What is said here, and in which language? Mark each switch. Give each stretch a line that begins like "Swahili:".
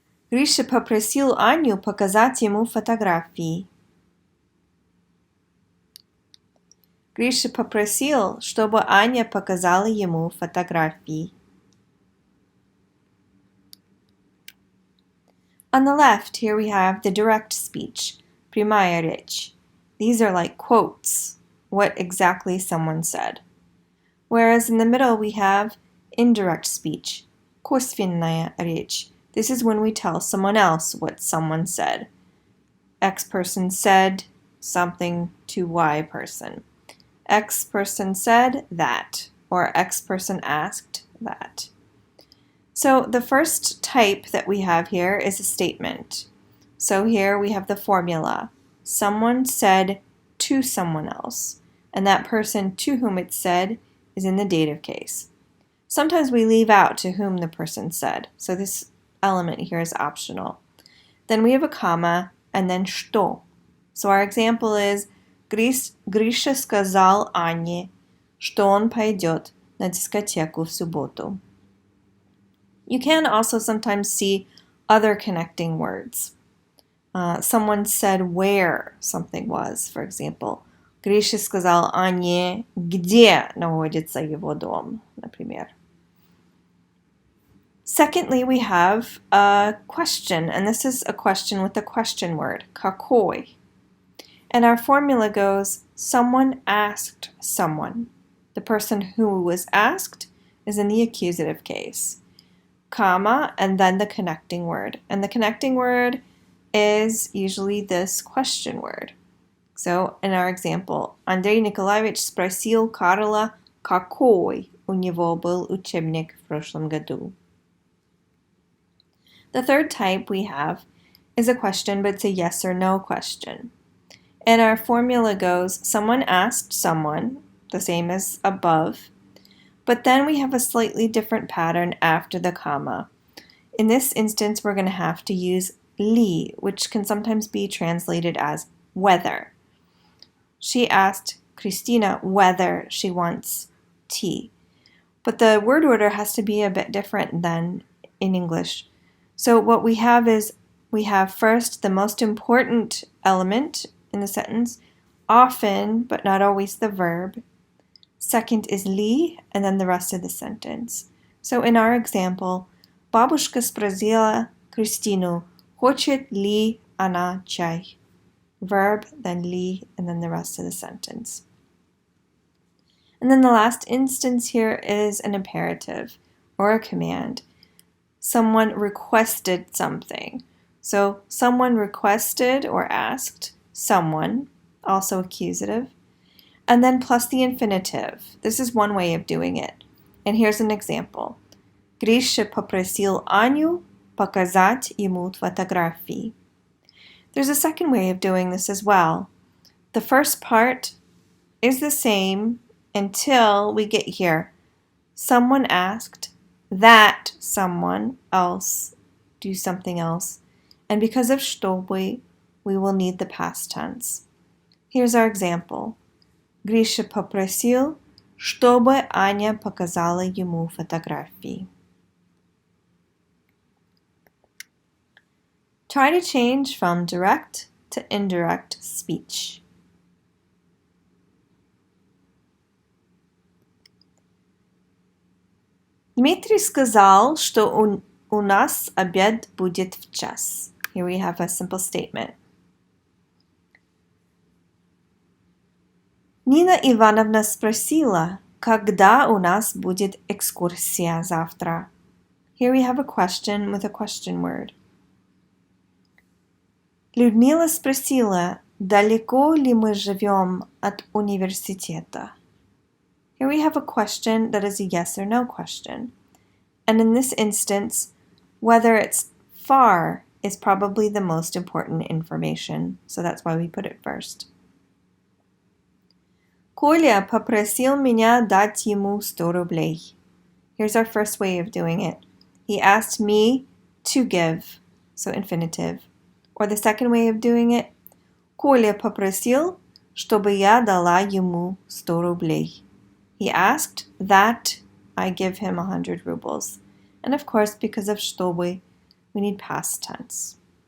Russian: Гриша попросил Аню показать ему фотографии. Гриша попросил, чтобы Аня показала ему фотографии.
English: On the left, here we have the direct speech,
Russian: прямая речь.
English: These are like quotes, what exactly someone said. Whereas in the middle, we have indirect speech,
Russian: косвенная речь.
English: This is when we tell someone else what someone said. X person said something to Y person. X person said that, or X person asked that. So the first type that we have here is a statement. So here we have the formula. Someone said to someone else, and that person to whom it said is in the dative case. Sometimes we leave out to whom the person said, so this element here is optional. Then we have a comma, and then что. So our example is
Russian: Гриша сказал Ане, что он пойдет на дискотеку в субботу.
English: You can also sometimes see other connecting words. Someone said where something was, for example.
Russian: Гриша сказал Ане, где находится его дом, например.
English: Secondly, we have a question, and this is a question with a question word, какой. And our formula goes, someone asked someone. The person who was asked is in the accusative case. Comma, and then the connecting word. And the connecting word is usually this question word. So in our example,
Russian: Андрей Николаевич спросил Карла, какой у него был учебник в прошлом году.
English: The third type we have is a question, but it's a yes or no question. And our formula goes, someone asked someone, the same as above, but then we have a slightly different pattern after the comma. In this instance, we're going to have to use li, which can sometimes be translated as whether. She asked Christina whether she wants tea. But the word order has to be a bit different than in English. So what we have is, we have first the most important element in the sentence, often, but not always the verb. Second is li, and then the rest of the sentence. So in our example,
Russian: бабушка спросила Кристину, хочет ли она чай?
English: Verb, then li, and then the rest of the sentence. And then the last instance here is an imperative or a command. Someone requested something. So someone requested or asked someone, also accusative, and then plus the infinitive. This is one way of doing it. And here's an example.
Russian: Гриша попросил Аню показать ему фотографии.
English: There's a second way of doing this as well. The first part is the same until we get here. Someone asked, that someone else do something else. And because of чтобы, we will need the past tense. Here's our example.
Russian: Гриша попросил, чтобы Аня показала ему фотографии.
English: Try to change from direct to indirect speech.
Russian: Дмитрий сказал, что у нас обед будет в час.
English: Here we have a simple statement.
Russian: Нина Ивановна спросила, когда у нас будет экскурсия завтра.
English: Here we have a question with a question word.
Russian: Людмила спросила, далеко ли мы живем от университета.
English: Here we have a question that is a yes or no question. And in this instance, whether it's far is probably the most important information, so that's why we put it first.
Russian: Коля попросил меня дать ему 100 рублей.
English: Here's our first way of doing it. He asked me to give, so infinitive. Or the second way of doing it,
Russian: Коля попросил, чтобы я дала ему 100 рублей.
English: He asked that I give him 100 rubles. And of course, because of чтобы, we need past tense.